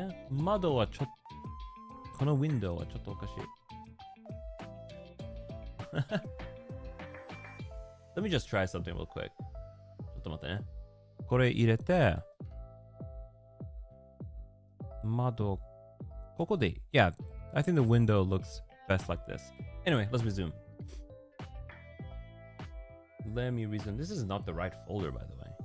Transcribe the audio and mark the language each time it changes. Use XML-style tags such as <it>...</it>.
<ja>窓はちょっと、このウィンドウはちょっとおかしい。</ja> <en>Let me just try something real quick.</en> <ja>ちょっと待ってね。これ入れて、窓、ここでいい。</ja> <en>Yeah, I think the window looks best like this. Anyway, let's resume. Let me resume. This is not the right folder, by the way.</en>